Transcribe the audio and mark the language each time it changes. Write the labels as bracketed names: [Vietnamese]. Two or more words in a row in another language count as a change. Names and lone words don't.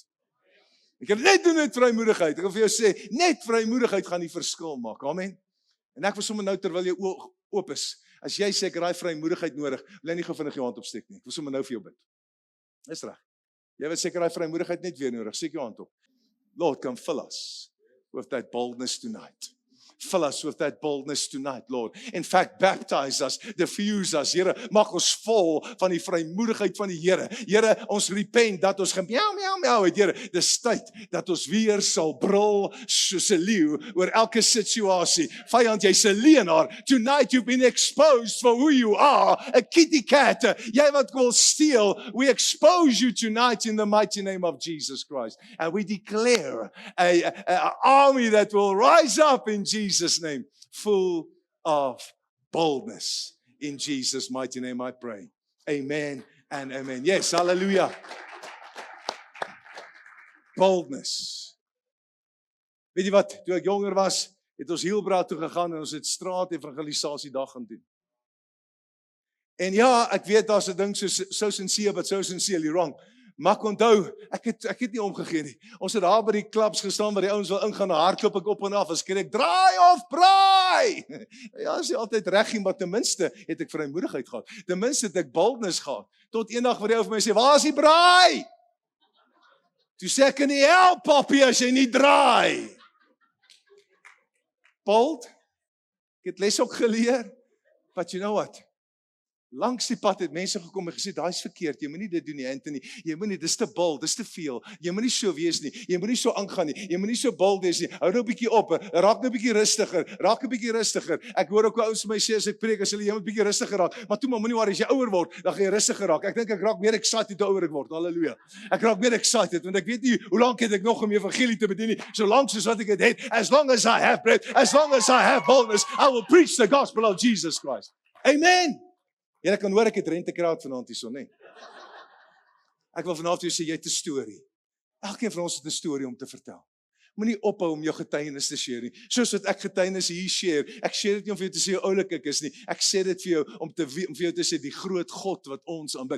[Afrikaans] Ek kan dit net doen met vrymoedigheid. Ek wil vir jou sê, net vrymoedigheid gaan die verskil maak. Amen. En ek wil sommer nou terwyl jy oop is, as jy sê ek het daai vrymoedigheid nodig, wil jy nie gou vinnig jou hand opsteek nie. Ek wil sommer nou vir jou bid. Dis reg. Jy wil seker daai vrymoedigheid net weer nodig. Steek jou hand op. [English] Lord, come fill us with that boldness tonight. Fill us with that boldness tonight, Lord. In fact, baptize us, diffuse us. [Afrikaans] Here, mag ons vol van die vrymoedigheid van die Here. Here, ons repent dat ons miau het, Here. Dis tyd dat ons weer sal brul soos 'n leeu oor elke situasie. Vyand, jy's 'n leienaar. [English] Tonight you've been exposed for who you are, a kitty cat. [Afrikaans] Jy wat wil steel. [English] We expose you tonight in the mighty name of Jesus Christ. And we declare an army that will rise up in Jesus' name, full of boldness. In Jesus' mighty name I pray. Amen and amen. Yes, hallelujah. Boldness. [Afrikaans] Weet jy wat, toe ek jonger was, het ons Hielbra toe gegaan en ons het straat evangelisasie dag gaan doen. En ja, ek weet daar's 'n ding [English] so sincere, but so sincerely wrong. [Afrikaans] Maar ek onthou, ek het nie omgegee nie. Ons het daar by die klubs gestaan waar die ouens wil ingaan, hardloop ek op en af, en skree ek, draai of braai! Ja, is nie altyd reg nie, maar ten minste het ek vrymoedigheid gehad. Ten minste het ek boldness gehad. Tot eendag waar die ou vir my sê, waar is die braai? Toe sê ek, nie help, papi, as jy nie draai. Bold, ek het les ook geleer, [English] but you know what? [Afrikaans] Langs die pad het mense gekom en gesê, daai is verkeerd, jy moet nie dit doen nie, Anthony, jy moet nie, dis te bold, dis te veel, jy moet nie so wees nie, jy moet nie so aangaan nie, jy moet nie so bold wees nie, hou nou 'n bietjie op, raak nou 'n bietjie rustiger, raak 'n bietjie rustiger. Ek hoor ook hoe ouens vir my sê as ek preek, as hulle jy moet 'n bietjie rustiger raak, maar toe maar moenie worry, as jy ouer word, dan gaan jy rustiger raak. Ek dink ek raak meer excited hoe ouer ek word, halleluja. Ek raak meer excited, want ek weet nie hoe lank het ek nog om evangelie te bedien nie, so lank soos wat ek dit het, [English] as long as I have breath, as long as I have boldness, I will preach the gospel of Jesus Christ. [Afrikaans] Amen. Jy kan hoor ek het rentekraad vanaand hierso, nee. Ek wil vanaand vir jou sê, jy het 'n storie. Elkeen van ons het 'n storie om te vertel. Moenie ophou om jou getuienis te share nie. Soos wat ek getuienis hier share. Ek share dit nie om vir jou te sê hoe oulik ek is nie. Ek sê dit vir jou om vir jou te sê die groot God wat ons aanbid.